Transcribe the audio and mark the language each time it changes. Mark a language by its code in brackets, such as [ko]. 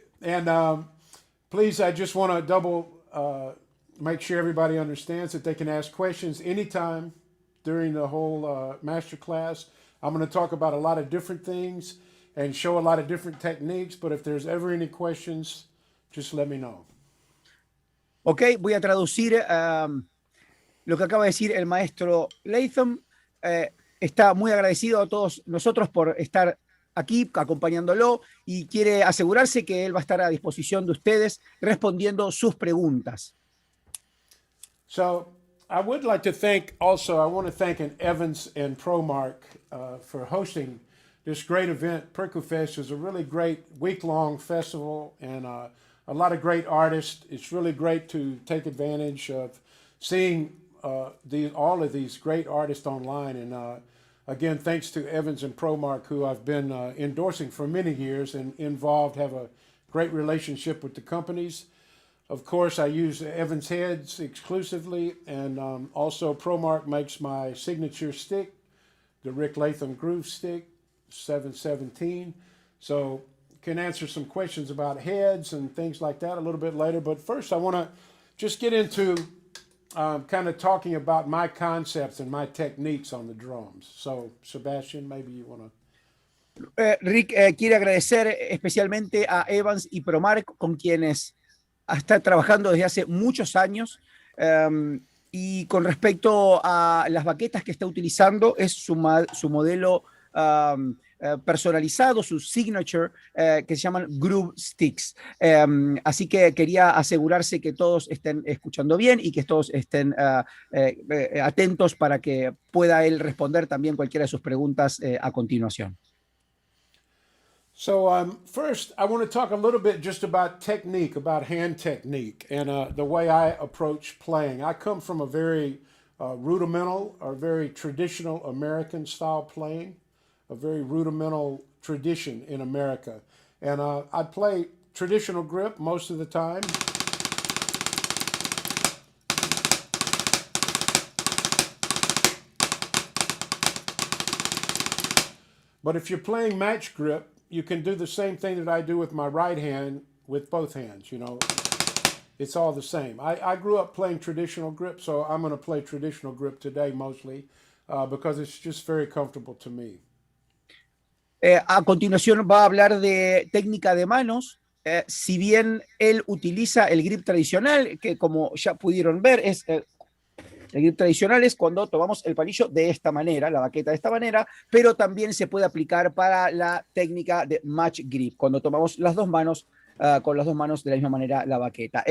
[en] And please, I just want to make sure everybody understands that they can ask questions anytime during the whole master class. I'm going to talk about a lot of different things and show a lot of different techniques, but if there's ever any questions, just let me know. [es] Ok, voy a traducir lo que acaba de decir el maestro Latham. Está muy agradecido a todos nosotros por estar aquí acompañándolo y quiere asegurarse que él va a estar a disposición de ustedes respondiendo sus preguntas. [en] So I would like to thank also, I want to thank Evans and Promark for hosting this great event. PercuFest is a really great week-long festival and a lot of great artists. It's really great to take advantage of seeing all of these great artists online. And again, thanks to Evans and Promark, who I've been endorsing for many years and involved, have a great relationship with the companies. Of course, I use Evans heads exclusively, and also Promark makes my signature stick, the Rick Latham Groove Stick, 717. So can answer some questions about heads and things like that a little bit later. But first, I want to just get into kind of talking about my concepts and my techniques on the drums. So, Sebastian, maybe you want to... [es] Rick quiere agradecer especialmente a Evans y Promark, con quienes está trabajando desde hace muchos años. Y con respecto a las baquetas que está utilizando, es su modelo personalizado, su signature, que se llaman Groove Sticks. Así que quería asegurarse que todos estén escuchando bien y que todos estén atentos para que pueda él responder también cualquiera de sus preguntas a continuación. [en] So first, I want to talk a little bit just about technique, about hand technique, and the way I approach playing. I come from a very rudimental or very traditional American style playing, a very rudimental tradition in America. And I play traditional grip most of the time. But if you're playing match grip, you can do the same thing that I do with my right hand with both hands. It's all the same. I grew up playing traditional grip, so I'm going to play traditional grip today mostly because it's just very comfortable to me. [es] A continuación va a hablar de técnica de manos. Si bien él utiliza el grip tradicional, que como ya pudieron ver es el grip tradicional es cuando tomamos el palillo de esta manera, la baqueta de esta manera, pero también se puede aplicar para la técnica de match grip, cuando tomamos las dos manos, con las dos manos de la misma manera la baqueta.